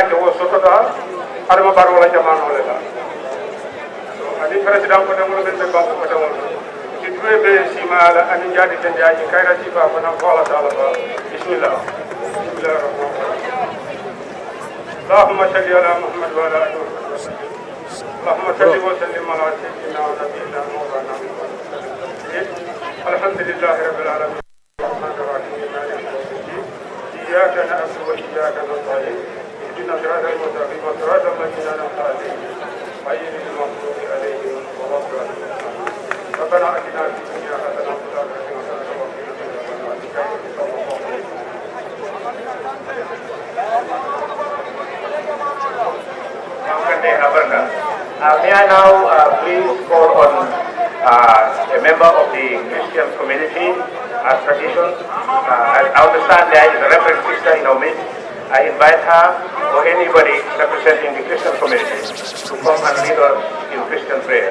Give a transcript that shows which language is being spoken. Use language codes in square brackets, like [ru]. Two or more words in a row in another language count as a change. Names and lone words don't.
[man] ke wo soto da arma baro la jamano le la ani president ko dum be ba ko dum ci duwe be simala ani jadi tan jaji kaira ci ba ko nan ko [ar] الله تعالى بسم الله بسم الله الرحمن الرحيم اللهم صل على محمد وعلى اله وصحبه وسلم اللهم صل وسلم على سيدنا ونبينا مولانا محمد الحمد لله رب العالمين الرحمن الرحيم مالك يوم الدين اياك نعبد واياك نستعين اهدنا صراط المستقيم صراط الذين انعمت عليهم غير المغضوب عليهم ولا الضالين ربنا اتنا في الدنيا حسنه وفي الاخره حسنه وقنا [en] May I now please call on a member of the Christian community as tradition. I understand there is a reverend sister in our midst I invite her or anybody representing the Christian community to come and lead us in Christian prayer.